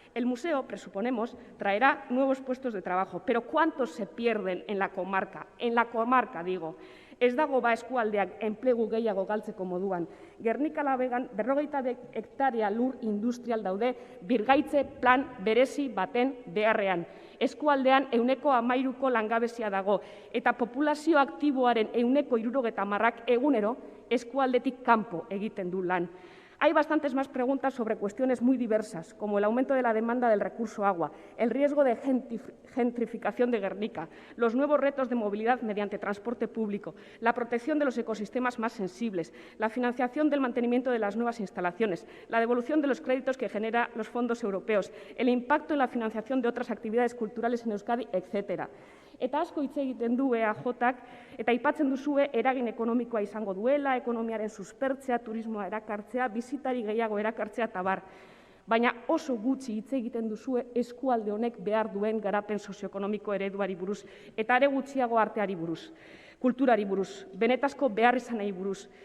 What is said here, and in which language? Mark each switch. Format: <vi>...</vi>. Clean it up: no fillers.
<es>El museo, presuponemos, traerá nuevos puestos de trabajo, pero ¿cuántos se pierden en la comarca? En la comarca, digo.</es> <eu>Ez dago eskualdeak enplegu gehiago galtzeko moduan. Gernika Labegan 40 hektarea lur industrial daude birgaitze plan berezi baten beharrean. Eskualdean 13% langabezia dago eta populazio aktiboaren 70% egunero eskualdetik kanpo egiten du lan.</eu> <es>Hay bastantes más preguntas sobre cuestiones muy diversas, como el aumento de la demanda del recurso agua, el riesgo de gentrificación de Gernika, los nuevos retos de movilidad mediante transporte público, la protección de los ecosistemas más sensibles, la financiación del mantenimiento de las nuevas instalaciones, la devolución de los créditos que generan los fondos europeos, el impacto en la financiación de otras actividades culturales en Euskadi, etc.</es> <eu>Eta asko hitz egiten du EAJak, eta aipatzen duzue eragin ekonomikoa izango duela, ekonomiaren suspertzea, turismoa erakartzea, bizitari gehiago erakartzea eta bar. Baina oso gutxi hitz egiten duzue eskualde honek behar duen garapen sozioekonomiko ereduari buruz, eta are gutxiago arteari buruz, kulturari buruz, benetazko beharrizanei buruz.</eu>